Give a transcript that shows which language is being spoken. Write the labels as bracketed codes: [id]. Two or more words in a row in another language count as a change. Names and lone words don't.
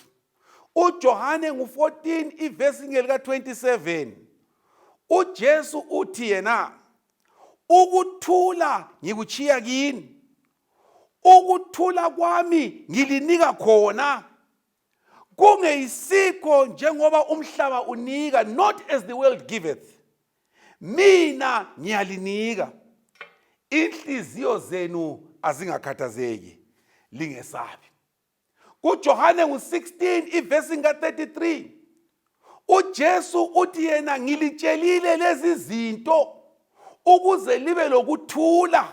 [nd] uJohane 14 ivesi ngelika 27. uJesu uthi yena, ukuthula ngikuchiya kini. Ukuthula kwami ngilinika khona. Kungeyisikho njengoba umhlaba unika, [en] not as the world giveth. [nd] Mina ngiyalinika. Inhliziyo zenu azingakhathazeki, lingesabi. kuJohane 16 ivesi nga-33. uJesu uthi yena, ngilitshelile lezi zinto ukuze libe lokuthula.